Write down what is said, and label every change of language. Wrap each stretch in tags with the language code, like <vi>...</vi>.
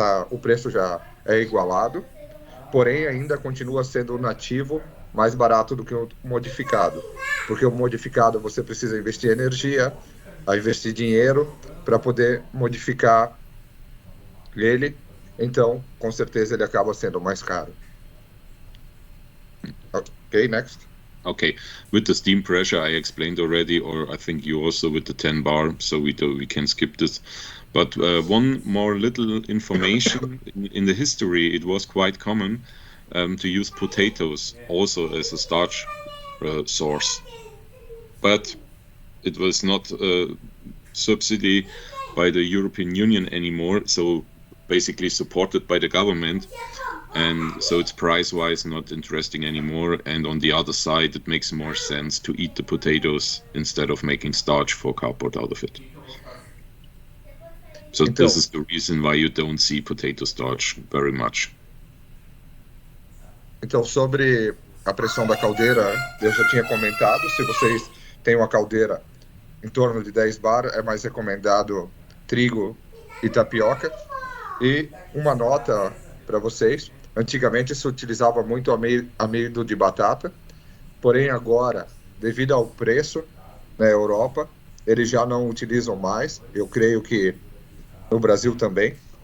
<pt>o preço já é igualado, porém ainda continua sendo o nativo mais barato do que o modificado, porque o modificado você precisa investir energia, investir dinheiro para poder modificar ele, então com certeza ele acaba sendo mais caro.</pt> <en>Ok, next. Okay, with the steam pressure I explained already, or I think you also with the 10 bar, so we can skip this. But one more little information, in the history it was quite common to use potatoes also as a starch source. But it was not subsidy by the European Union anymore, so basically supported by the government. And so it's price-wise not interesting anymore. And on the other side, it makes more sense to eat the potatoes instead of making starch for cardboard out of it. So this is the reason why you don't see potato starch very much.</en> <pt>Então, sobre a pressão da caldeira, eu já tinha comentado, se vocês têm uma caldeira em torno de 10 bar, é mais recomendado trigo e tapioca. E uma nota para vocês, antigamente se utilizava muito amido de batata, porém agora, devido ao preço na Europa, eles já não utilizam mais, eu creio que no Brasil também.</pt>